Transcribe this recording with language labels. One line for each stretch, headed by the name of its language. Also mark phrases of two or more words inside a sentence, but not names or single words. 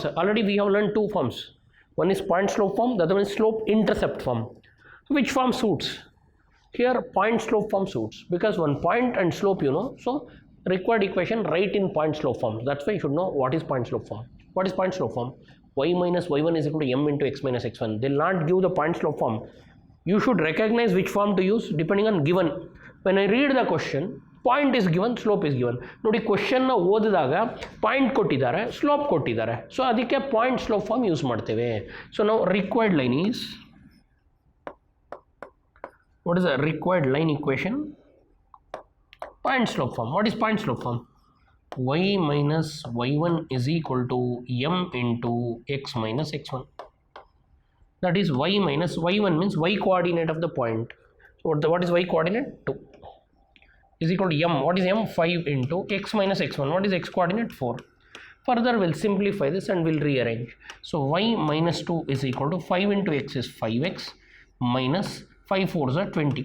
English: Already we have learned two forms. One is point slope form, the other one is slope intercept form. Which form suits? Here point slope form suits, because one point and slope you know, so required equation write in point slope form. That's why you should know what is point slope form. What is point slope form? Y minus y1 is equal to m into x minus x1. They will not give the point slope form. You should recognize which form to use depending on given. When I read the question, point is given, slope is given.
Kannada: ನೋಡಿ question ನ ಓದಿದಾಗ ಪಾಯಿಂಟ್ ಕೊಟ್ಟಿದ್ದಾರೆ, ಸ್ಲೋಪ್ ಕೊಟ್ಟಿದ್ದಾರೆ. ಸೊ ಅದಕ್ಕೆ
English: point slope form use
Kannada: ಮಾಡ್ತೇವೆ.
English: ಸೊ ನಾವು required line is, what is the required line equation? Point slope form. What is point slope form? Y minus y1 is equal to m into x minus x1. That is y minus y1 means y coordinate of the point. So what is y coordinate? 2 is equal to m. What is m? 5 into x minus x1. What is x coordinate? 4. Further we'll simplify this and we'll rearrange. So y minus 2 is equal to 5 into x is 5x minus 5 4s are 20.